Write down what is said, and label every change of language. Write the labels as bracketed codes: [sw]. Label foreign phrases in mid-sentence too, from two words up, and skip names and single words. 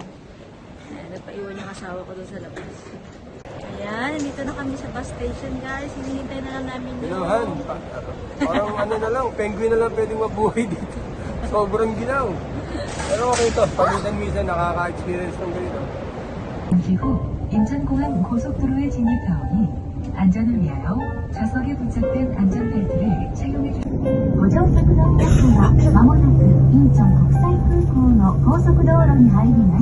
[tl] Ayan, nagpaiwan yung asawa ko doon sa labas. Ayan, nandito na kami sa bus station, guys. Hinihintay na lang namin yung... Ginahan. Parang ano na lang, penguin na lang pwedeng mabuhay dito. Sobrang ginaw. Pero okay to, paminsan-minsan nakaka-experience ng ganito. [ko] 잠시 후 인천공항 고속도로에 진입하오니 안전을 위하여 좌석에 부착된 안전벨트를 착용해 주십시오. [ja] ご乗客の皆様、まもなくインチョン国際空港の高速道路に入ります。